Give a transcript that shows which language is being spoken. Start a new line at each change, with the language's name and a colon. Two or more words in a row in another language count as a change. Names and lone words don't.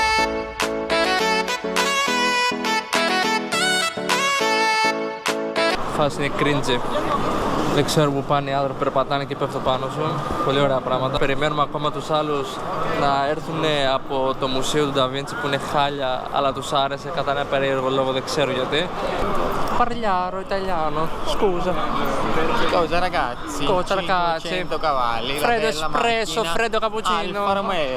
Greek: Φάση είναι cringe. Δεν ξέρω που πάνε οι άνθρωποι, περπατάνε και πέφτουν πάνω σου. Πολύ ωραία πράγματα. Περιμένουμε ακόμα τους άλλους να έρθουν από το μουσείο του Νταβίντσι που είναι χάλια, αλλά τους άρεσε κατά ένα περίεργο λόγο, δεν ξέρω γιατί.
Italian: Parliamo italiano, scusa. Cosa ragazzi? Cosa ragazzi? 100 cavalli. Freddo espresso, freddo cappuccino. Alfa Romeo.